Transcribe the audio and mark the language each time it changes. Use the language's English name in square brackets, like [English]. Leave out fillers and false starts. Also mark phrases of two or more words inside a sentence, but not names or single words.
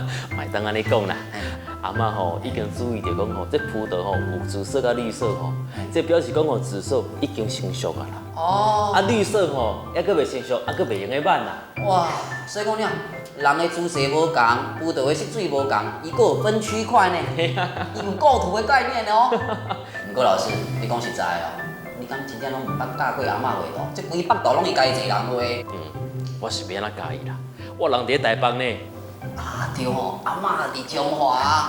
[Min Nan Chinese] 卖当安尼讲啦。阿嬷吼已经注意到讲吼，这葡萄吼有紫色甲绿色吼，这表示讲吼紫色已经成熟啊啦。绿色吼还佫袂成熟，还佫袂用个挽啦。哇，所以讲了，人的姿势无共，葡萄的色水无共，伊佫有分区块呢，伊有构图的概念哦。不过老师，你讲实在哦，你敢真正拢毋捌教过阿嬷画图？这规北道拢是家己一个人画。我是要安怎教伊啦？我人伫台北呢。对吼，阿嬷伫中华。